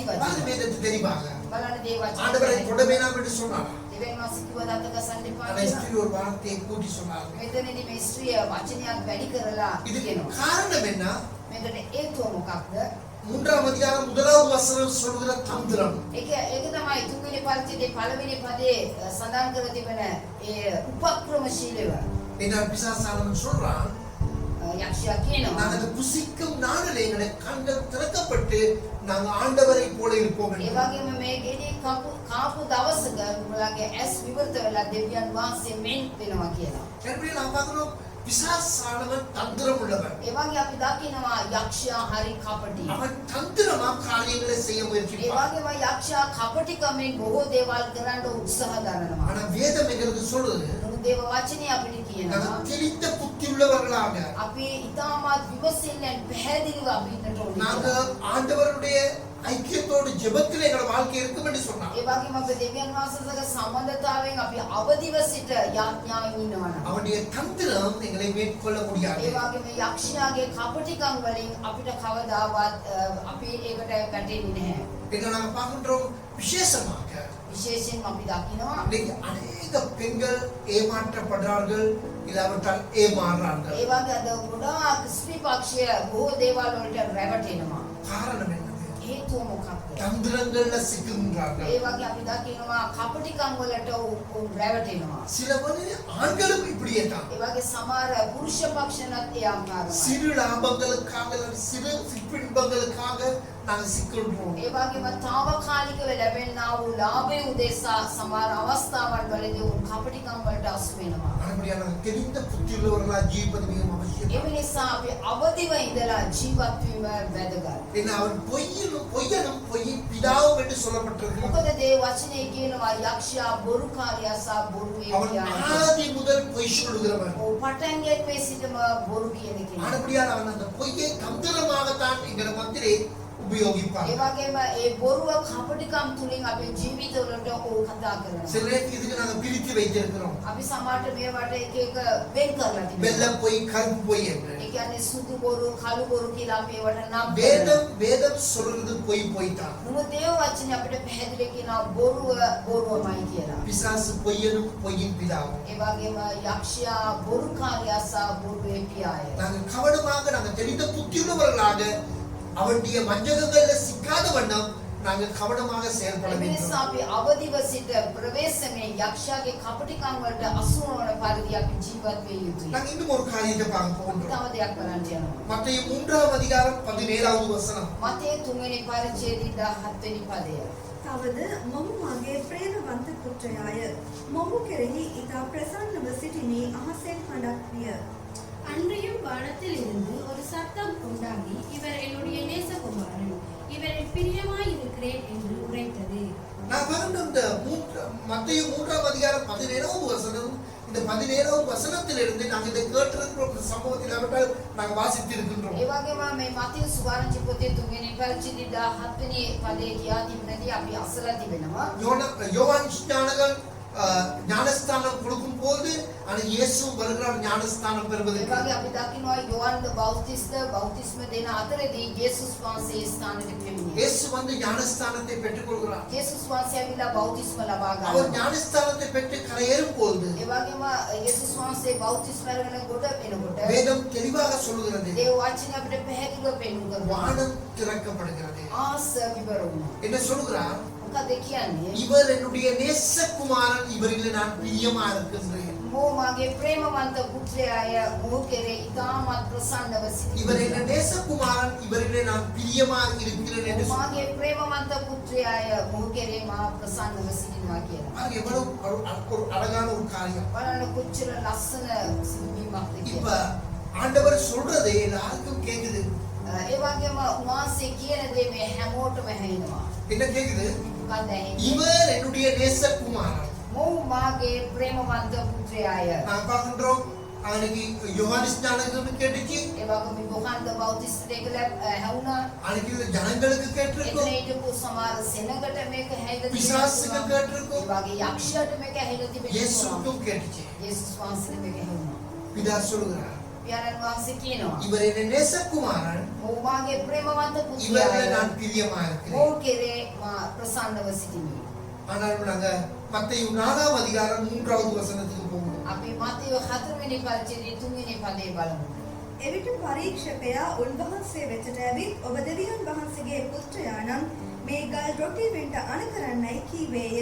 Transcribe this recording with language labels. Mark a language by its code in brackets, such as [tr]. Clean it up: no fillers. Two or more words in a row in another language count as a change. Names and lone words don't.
[ta] அது [si] වචන. [ta] வேதத்தில் தெளிவாக [si] බලන්න දේ [ta] ஆண்டவரை [si] වචන. [ta] தொட வேண்டாம் என்று சொன்னார். [si] දෙවනස් කිව්වා අත ගසන්න එපා [ta] அந்த [si] කියලා. [ta] ஸ்திரீ ஒரு வார்த்தையை கூட்டி சொன்னார். [si] මෙතනදී මේ ස්ත්‍රිය වචනයක් වැඩි කරලා [ta] இதுக்கு [si] කියනවා. [ta] காரணம் என்ன? [si] මේකට හේතුව මොකක්ද? [ta] 3ஆம் அதிகாரம் 1வது வசனம் சொல்கிற தந்திரம். [si] ඒක තමයි තුන්වෙනි පරිච්ඡේදයේ පළවෙනි පදයේ සඳහන් කර තිබෙන ඒ උපක්‍රමශීලීව. [ta] என்ன பிசாசானவன் சொல்றான், [si] යක්ෂයා කියනවා [ta] நாங்கள் புசிக்கும் நாளிலே எங்களுடைய கண்கள் திறக்கப்பட்டு நாங்கள் ஆண்டவரை போல இருப்போம் [si] ඒ [ta] என்று. [si] වගේම මේ ගෙඩි කාපු දවසක උඹලගේ ඇස් විවෘත වෙලා දෙවියන් වහන්සේ මෙන් වෙනවා කියලා. [ta] எப்படி நாம் பார்க்கிறோம், பிசாசானவன் தந்திரம் உள்ளவன். [si] ඒ වගේ අපි දකිනවා යක්ෂයා හරි කපටි. [ta] அவன் தந்திரமா காரியங்களை செய்ய [si] ඒ [ta] முயற்சிப்பான். [si] වගේම යක්ෂයා කපටිකමෙන් බොහෝ දේවල් කරන්න උත්සාහ දරනවා. [ta] ஆனா வேதம் எங்களுக்கு சொல்றது, [si] නමුත් දේව වචනේ අපිට කියනවා [ta] நாங்கள் தெளிந்த புத்தி உள்ளவர்களாக [si] අපි ඉතාමත් විමසිල්ලෙන් පැහැදිලිව අපි ඉන්නට ඕනේ. [ta] நாங்கள் ஆண்டவருடைய ஐக்கியத்தோடு ஜெபத்தில் எங்களோட வாழ்க்கை இருக்கும் என்று சொன்னார். [si] ඒ වගේම අපි දෙවියන් වහන්සේගේ සම්බන්ධතාවයෙන් අපි අවදිව සිට යාඥාවෙන් ඉන්නවා. [ta] அவனுடைய தந்திரம் எங்களை மேற்கொள்ள முடியாது. [si] ඒ වගේම යක්ෂයාගේ කපටිකම් වලින් අපිට කවදාවත් අපි ඒකට වැටෙන්නේ නැහැ. [ta] இங்க நாங்கள் பார்க்கின்றோம், விசேஷமாக [si] විශේෂයෙන් අපි දකිනවා [ta] இன்னைக்கு அநேக பெண்கள் ஏமாற்றப்படுறார்கள், இல்லாவிட்டால் ஏமாறுறார்கள். [si] ඒ වගේ අද ගොඩාක් ස්ත්‍රී පක්ෂය බොහෝ දේවල් වලට රැවටෙනවා. [ta] காரணம் என்னது? [si] හේතුව මොකක්ද? [ta] தந்திரங்கள்ல சிக்குகின்றார்கள். [si] ඒ වගේ අපි දකිනවා කපටිකම් වලට උන් රැවටෙනවා. [ta] சில வழியில ஆண்களும் இப்படியே தான். [si] ඒ වගේ සමහර පුරුෂ පක්ෂණත් ඒ ආකාරයි. [ta] சிறு லாபங்களுக்காக அல்லது சிறு சிற்றின்பங்களுக்காக நாங்கள் சிக்கின்றோம். [si] ඒ වගේම తాවකාලිකව ලැබෙනා වූ ලාභය උදෙසා සමහර අවස්ථාවන් වලදී උන් කපටිකම් වලට අසු වෙනවා. [ta] அப்படியான தெரிந்த புத்தியுள்ளவர்களா ஜீவிப்பது மிகவும் அவசியம். [si] ඒ නිසා අපි අවදිව ඉඳලා ජීවත් වීම වැදගත්. [ta] ஏன்னா அவன் பொய்யனும் பொய்யின் பிதாவும் என்று சொல்லப்பட்டிருக்கு. [si] මොකද දේ වචනේ කියනවා යක්ෂයා බොරුකාරයා සහ බොරුවේ [ta] அவன் [si] කියන්නේ. [ta] ஆதி முதல் பொய் சொல்லுகிறவன். [si] පටන් ගැනීමේ සිටම බොරු කියන කෙනෙක්. [ta] ஆனபடியால் அவன் அந்த பொய்யை தந்திரமாகத்தான் எங்கள் மத்தியிலே உபயோகிப்பான். [si] ඒ වගේම ඒ බොරුව කපටිකම් තුලින් අපේ ජීවිතවලට ඕක කතා කරනවා. [ta] சில நேரத்துக்கு இதுக்கு நாங்க பிரித்து வைத்திருக்கிறோம். [si] අපි සමහරට මේවට එක එක වෙන් කරලා තිබෙනවා. [ta] வெள்ளை பொய் கருப்பு பொய் என்று. [si] ඒ කියන්නේ සුදු බොරු කළු බොරු කියලා අපි ඒවට නම් කරනවා. [ta] வேதம் சொல்றது பொய் தான். [si] මොකද දේව වචනේ අපිට පැහැදිලි කියනවා බොරුව බොරුවමයි කියලා. [ta] பிசாசு பொய்யனும் பொய்யின் பிதாவும். [si] ඒ වගේම යක්ෂයා බොරුකාරයා සහ බොරුවේ පියාය. [ta] நாங்கள் கவனமாக நாங்கள் தெரிந்த புத்தியுள்ளவர்களாக அவனுடைய வஞ்சகங்கள்ல சிக்காத வண்ணம் நாங்கள் கவனமாக செயல்பட [si] ඒ [ta] வேண்டும். [si] නිසා අපි අවදිව සිට ප්‍රවේශමේ යක්ෂයාගේ කපටිකම් වලට අසු නොවන පරිදි අපි ජීවත් වෙ යුතුයි. [ta] நாங்கள் இன்னும் ஒரு காரியத்தை பார்க்க போன்றோம். [si] තව දෙයක් බලන්න යනවා. [ta] மத்தேயு 3ஆம் அதிகாரம் 17வது வசனம். [si] මතේ 3 වෙනි පරිච්ඡේදයේ 17 වෙනි පදය. තවද මොහු මගේ ප්‍රේමවන්ත පුත්‍රයාය. මොහු කෙරෙහි ඉතා ප්‍රසන්නව සිටිනේ අහසෙන් හඬක් විය. [ta] அன்றியும் வானத்தில் இருந்து ஒரு சத்தம் உண்டாகி இவர் என்னுடைய நேசகுமாரன் இவரில் பிரியமாய் இருக்கிறேன் என்று உரைத்தது. நான் பார்க்கின்ற இந்த மத்தேயு 3ஆம் அதிகாரம் 17வது வசனம், இந்த 17வது வசனத்திலிருந்து நாங்கள் இதை கேட்டிருக்கிற ஒரு சம்பவத்தில் அவர்கள் நாங்கள் வாசித்து இருக்கின்றோம். [si] ඒ වගේම මේ මතේ සුවාරංචි පොතේ 3 වෙනි පරිච්ඡේදයේ 17 වෙනි පදේ කියා තිබෙනදී අපි අසලා තිබෙනවා. [ta] யோவான் ஸ்நானகன் ஞானஸ்தானம் கொடுக்கும் போது அந்த இயேசு வருகிறார் ஞானஸ்தானம் [si] ඒ [ta] பெறுவதற்கு. [si] වගේ අපි දකිනවා යෝහන් බෞතිස්ම දෙන අතරදී යේසුස් වහන්සේ ස්ථානෙට පෙමිණියා. [ta] இயேசு வந்து ஞானஸ்தானத்தை பெற்றுக்கொள்கிறார். [si] යේසුස් වහන්සේ ඇවිල්ලා බෞතිස්ම ලබා [ta] அவர் [si] ගන්නවා. [ta] ஞானஸ்தானத்தை பெற்று கரையேறும் போது [si] ඒ වගේම යේසුස් වහන්සේ බෞතිස්ම අරගෙන ගොඩ වෙනකොට [ta] வேதம் தெளிவாக சொல்லுகிறது, [si] දේව වචනේ අපිට පැහැදිලිව පෙන්වු කරනවා. [ta] வானம் திறக்கப்படுகிறது. [si] ආස විවර වුණා. [ta] என்ன சொல்லுகிறார்? [si] මොකද කියන්නේ? [ta] இவர் என்னுடைய நேசகுமாரன், இவரில் நான் பிரியமா இருக்கின்றேன். [si] මෝ මාගේ ප්‍රේමවන්ත පුත්‍රයාය මොහු කෙරේ ඉතාමත් ප්‍රසන්නව [ta] இவர் [si] සිටිනවා. [ta] என்ன நேசகுமாரன், இவரிலே நான் பிரியமா இருக்கிறேன் என்று சொன்னார். [si] මාගේ ප්‍රේමවන්ත පුත්‍රයාය මොහු කෙරේ මා ප්‍රසන්නව සිටිනවා කියලා. [ta] அது எவ்வளவு ஒரு அழகான ஒரு காரியம். [si] බලන්න කොච්චර ලස්සන සිදුවීමක්ද [ta] இப்ப [si] කියලා. [ta] ஆண்டவர் சொல்றதை எல்லாருக்கும் கேக்குது. [si] ඒ වගේම උන්වහන්සේ කියන දේ මේ හැමෝටම ඇහෙනවා. [ta] என்ன கேக்குது? [si] මොකක්ද ඇහෙන්නේ? [ta] இவர் என்னுடைய நேசகுமாரன். [si] මොහු මාගේ ප්‍රේමවන්ත පුත්‍රයාය. [ta] நான் பார்க்கின்றோம் அன்னைக்கு யோவான் ஸ்நானகருக்கு கேட்டுச்சு, [si] ඒ වගේම යොහන්ද බෞතිස්තයෙකුට හැවුණා. [ta] அன்னைக்கு இந்த ஜனங்களுக்கு கேட்டிருக்கும், [si] එතන හිටපු සමහර සෙනඟට මේක හැයිලා [ta] பிசாசுக்கு [si] තිබෙනවා. [ta] கேட்டிருக்கும், [si] ඒ වගේ යක්ෂයාට මේක හැයිලා තිබෙනවා. [ta] இயேசுக்கும் கேட்டுச்சு. [si] යේසුස් වහන්සේට මේක හැවුණා. [ta] பிதா சொல்லுகிறார், [si] පියාණන් වහන්සේ කියනවා [ta] இவர் என்ன நேசகுமாரன், [si] මොහු මාගේ ප්‍රේමවන්ත [ta] இவரில் [si] පුත්‍රයාය. [ta] நான் பிரியமா இருக்கிறேன். [si] මොහු කෙරේ මා ප්‍රසන්නව සිටිමි. [ta] ஆனால் நாங்க மத்தேயு 4ஆம் அதிகாரம் 3வது வசனத்துக்கு போவோம். [si] අපි මතයෝ 4 වෙනි පරිච්ඡේදයේ 3 වෙනි පදේ බලමු. එවිට පරීක්ෂකයා උන්වහන්සේ වෙතට ඇවිත් ඔබ දෙවියන් වහන්සේගේ පුත්‍රයා නම් මේ ගල් රොටි වෙන්ට අණ කරන්නයි කීවේය.